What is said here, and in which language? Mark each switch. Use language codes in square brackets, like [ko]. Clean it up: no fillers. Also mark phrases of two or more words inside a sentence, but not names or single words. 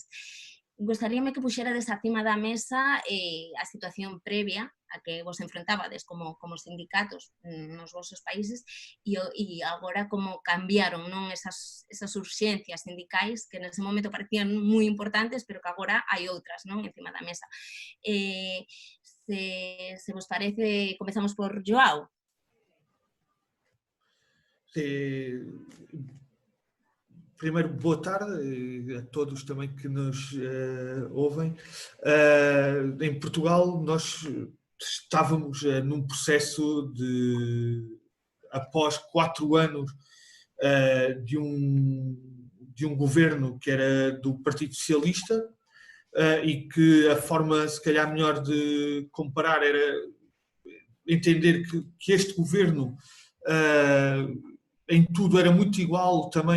[gl] Gostaríame que puxerades acima da mesa a situación previa a que vos enfrentabades como sindicatos nos vosos países e agora como cambiaron, non, esas urxencias sindicais que nese momento parecían moi importantes, pero que agora hai outras, non, encima da mesa. Se vos parece, comezamos por Joao. [pt] Primeiro, boa tarde a todos também que nos ouvem. Em Portugal, nós estávamos num processo após 4 anos de um governo que era do Partido Socialista e que a forma, se calhar, melhor de comparar era entender que este governo em tudo era muito igual também